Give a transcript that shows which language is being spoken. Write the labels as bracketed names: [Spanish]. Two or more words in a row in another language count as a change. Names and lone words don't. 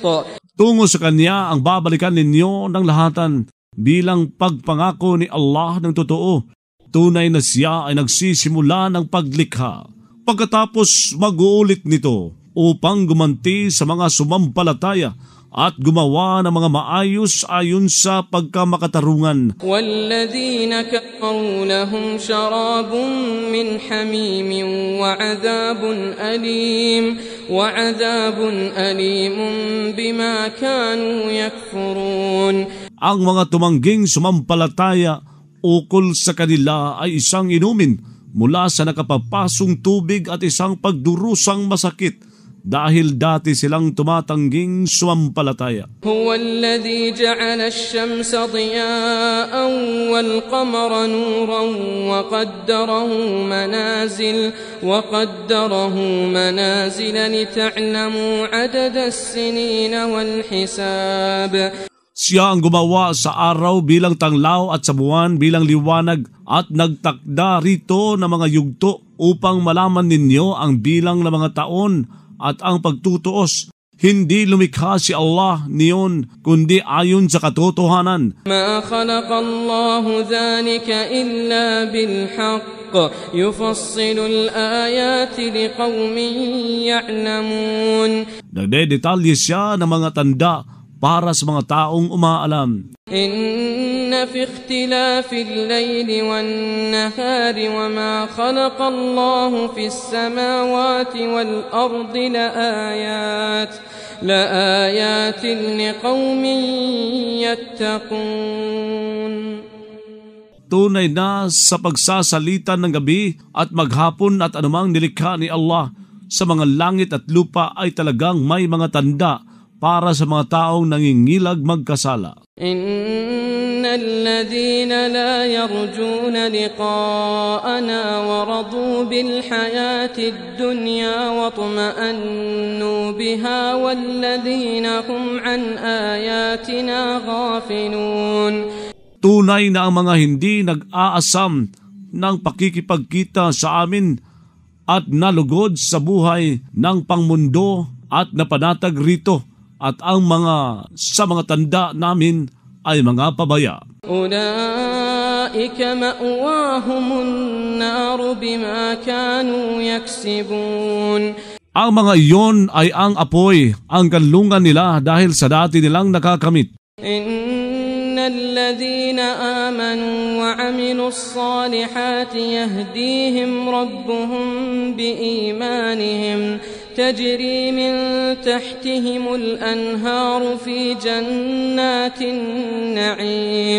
[Filipino] Tungo sa Kanya ang babalikan ninyo ng lahatan bilang pagpangako ni Allah ng totoo. Tunay na siya ay nagsisimula ng paglikha. Pagkatapos mag-uulit nito upang gumanti sa mga sumampalataya at gumawa ng mga maayos ayon sa pagkamakatarungan. [Arabic] وَالَّذِينَ كَفَرُوا لَهُمْ شَرَابٌ مِّنْ حَمِيمٍ وَعَذَابٌ أَلِيمٌ بِمَا كَانُوا يَكْفُرُونَ. [Filipino] Ang mga tumangging sumampalataya ukol sa kanila ay isang inumin mula sa nakapapasong tubig at isang pagdurusang masakit dahil dati silang tumatangging sumampalataya. [Arabic] هو الذي جعل الشمس ضياء والقمر نورا وقدره منازل لتعلموا عدد السنين والحساب. [Filipino] Siya ang gumawa sa araw bilang tanglaw at sa buwan bilang liwanag at nagtakda rito ng mga yugto upang malaman ninyo ang bilang ng mga taon at ang pagtutuos. Hindi lumikha si Allah niyon kundi ayon sa katotohanan. [Arabic] ما خلق الله ذلك إلا بالحق يفصل الآيات لقوم يعلمون. [Filipino] Nagdedetalye siya ng mga tanda para sa mga taong umaalam. [Arabic] إن في اختلاف الليل والنهار وما خلق الله في السماوات والأرض لآيات لقوم يتقون. [Filipino] Tunay na sa pagsasalita ng gabi at maghapon at anumang nilikha ni Allah sa mga langit at lupa ay talagang may mga tanda para sa mga taong nangingilag magkasala. [Arabic] إن الذين لا يرجون لقاءنا ورضوا بالحياة الدنيا واطمأنوا بها والذين هم عن آياتنا غافلون. [Filipino] Tunay na ang mga hindi nag-aasam ng pakikipagkita sa amin at nalugod sa buhay ng pangmundo at napanatag rito at ang mga sa mga tanda namin ay mga pabaya. [Arabic] أولئك مأواهم النار بما كانوا يكسبون. [Filipino] Ang mga iyon ay ang apoy, ang kanlungan nila dahil sa dati nilang nakakamit. [Arabic] إن الذين آمنوا وعملوا الصالحات يهديهم ربهم بإيمانهم تجري من تحتهم الأنهار في جنات النعيم.